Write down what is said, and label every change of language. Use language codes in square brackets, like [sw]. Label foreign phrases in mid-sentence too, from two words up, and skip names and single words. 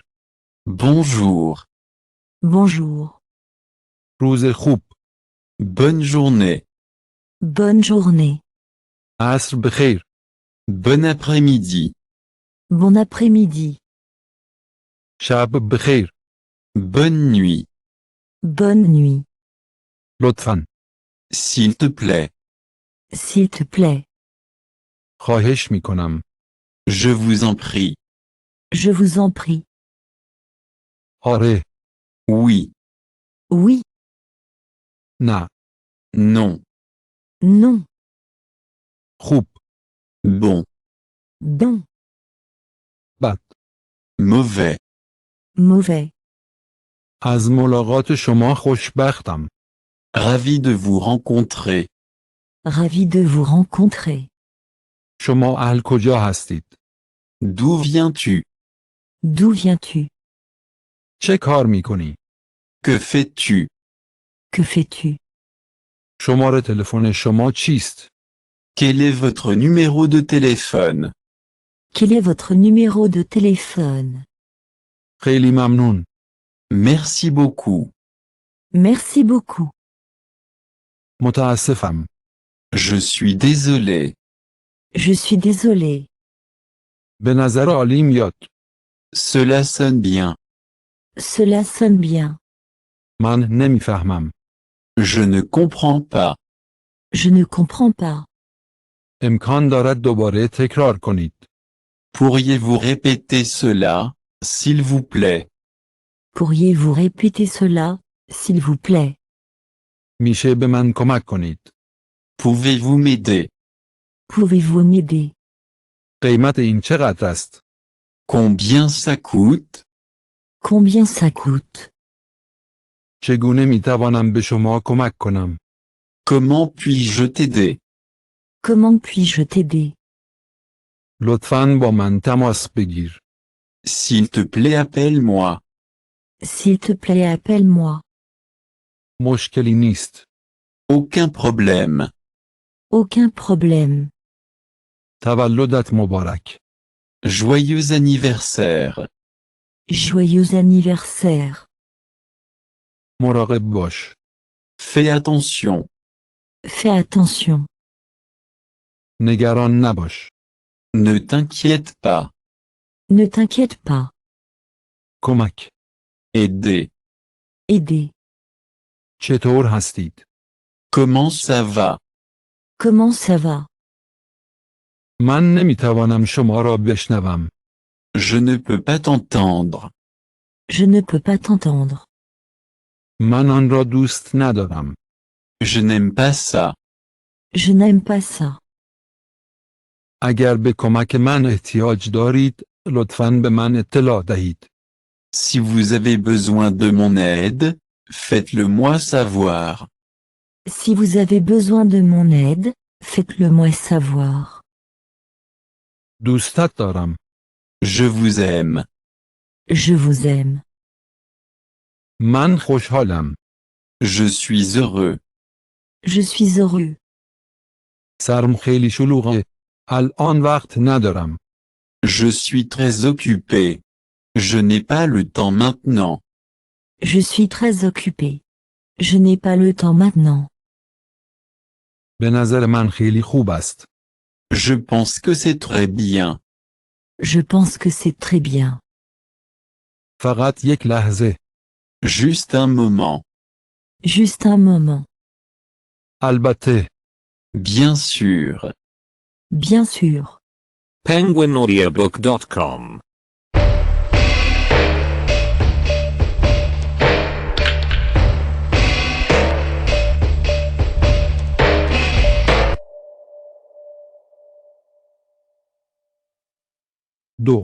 [fr] Bonjour. Bonjour. [fa] روز خوب. [fr] Bonne journée. Bonne journée. [fa] عصر بخیر. [fr] Bon après-midi. Bon après-midi. [fa] شب بخیر. [fr] Bonne nuit. Bonne nuit. [fa] لطفاً. [fr] S'il te plaît. S'il te plaît. [fa] خواهش می کنم. [fr] Je vous en prie. Je vous en prie. [fa] آره. [fr] Oui. Oui. [fa] نه. [fr] Non. Non. [fa] خوب. [fr] Bon. Bon. [fa] بد. [fr] Mauvais. Mauvais. [fa] از ملاقات شما خوشبختم. [fr] Ravi de vous rencontrer. Ravi de vous rencontrer. [fa] شما اهل کجا هستید؟ [fr] D'où viens-tu? D'où viens-tu? [fa] چه کار می کنی؟ [fr] Que fais-tu? Que fais-tu? [fa] شماره تلفن شما چیست؟ [fr] Quel est votre numéro de téléphone? Quel est votre numéro de téléphone? [fa] خیلی ممنون. [fr] Merci beaucoup. Merci beaucoup. [fa] متاسفم. [fr] Je suis désolé. Je suis désolé. [fa] به نظر عالی میاد. [fr] Cela sonne bien. Cela sonne bien. [fa] من نمیفهمم. [fr] Je ne comprends pas. Je ne comprends pas. [fa] امکان دارد دوباره تکرار کنید. [fr] Pourriez-vous répéter cela, s'il vous plaît? Pourriez-vous répéter cela, s'il vous plaît? [fa] میشه به من کمک کنید. [fr] Pouvez-vous m'aider? Pouvez-vous m'aider? [fa] قیمت این چقدر است؟ [fr] Combien ça coûte? Combien ça coûte? [fa] چگونه می توانم به شما کمک کنم؟ [fr] Comment puis-je t'aider? Comment puis-je t'aider? [fa] لطفاً با من تماس بگیر. [fr] S'il te plaît, appelle-moi. S'il te plaît, appelle-moi. [fa] مشکلی نیست. [fr] Aucun problème. Aucun problème. [fa] تولدت مبارک. [fr] Joyeux anniversaire. Joyeux anniversaire. [fa] مراقب باش. [fr] Fais attention. Fais attention. [fa] نگران نباش. [fr] Ne t'inquiète pas. Ne t'inquiète pas. [fa] کمک. [fr] Aider. Aider. [fa] چطور هستید؟ [fr] Comment ça va? Comment ça va? [fa] من نمی توانم شما را بشنوم. [fr] Je ne peux pas t'entendre. Je ne peux pas t'entendre. [fa] من آن را دوست ندارم. [fr] Je n'aime pas ça. Je n'aime pas ça. [fa] اگر به کمک من احتیاج دارید، لطفاً به من اطلاع دهید. [fr] Si vous avez besoin de mon aide, faites-le moi savoir. Si vous avez besoin de mon aide, faites-le moi savoir. [fa] دوستت دارم. [fr] Je vous aime. Je vous aime. [fa] من خوشحالم. [fr] Je suis heureux. Je suis heureux. [fa] سرم خیلی شلوغه. الان وقت ندارم. [fr] Je suis très occupé. Je n'ai pas le temps maintenant. Je suis très occupé. Je n'ai pas le temps maintenant. [fa] به نظر من خیلی خوب است. [fr] Je pense que c'est très bien. Je pense que c'est très bien. [fa] فقط یک لحظه. [fr] Juste un moment. Juste un moment. [fa] البته. [fr] Bien sûr. Bien sûr. penguinaudiobook.com [fa] دو.